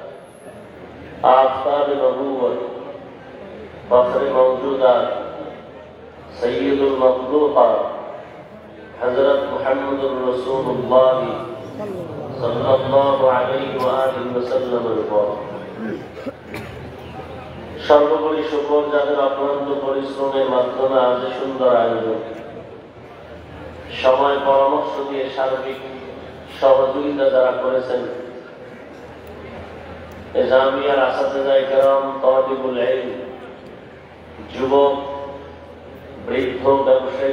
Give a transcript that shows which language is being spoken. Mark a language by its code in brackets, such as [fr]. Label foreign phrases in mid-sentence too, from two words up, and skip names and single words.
[ur] آفتاب نبوت فخر موجودات سید المخلوقات حضرت محمد رسول اللہ صلی اللہ علیہ وآلہ وسلم [bn] সর্বোপরি শুকর যাদের অক্লান্ত পরিশ্রমের মাধ্যমে আজ সুন্দর আয়োজন সময় পরামর্শ দিয়ে সার্বিক সহযোগিতা যারা করেছেন এ জামিয়ার আসাতিজায়ে কেরাম তালিবুল ইলম যুবক বৃদ্ধ ব্যবসায়ী